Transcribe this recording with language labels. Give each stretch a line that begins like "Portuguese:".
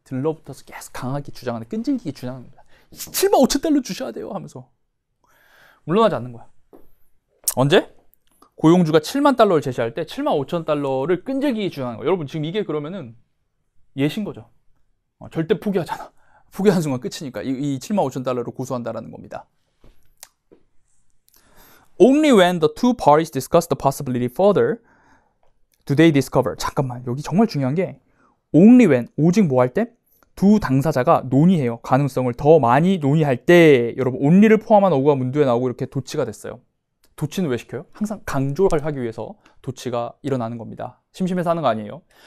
Korean: 들러붙어서 계속 강하게 주장하는, 끈질기게 주장하는 겁니다. 75,000달러 주셔야 돼요 하면서 물러나지 않는 거야. 언제? 고용주가 7만 달러를 제시할 때 75,000달러를 끈질기게 주장하는 거야. 여러분 지금 이게 그러면은 예신 거죠. 절대 포기하잖아. 포기하는 순간 끝이니까 이 75,000달러를 고수한다라는 겁니다.
English: Only when the two parties discuss the possibility further do they discover.
Korean: 잠깐만, 여기 정말 중요한 게
English: only when,
Korean: 오직 뭐 할 때? 두 당사자가 논의해요. 가능성을 더 많이 논의할 때. 여러분 only를 포함한 어구가 문두에 나오고 이렇게 도치가 됐어요. 도치는 왜 시켜요? 항상 강조를 하기 위해서 도치가 일어나는 겁니다. 심심해서 하는 거 아니에요.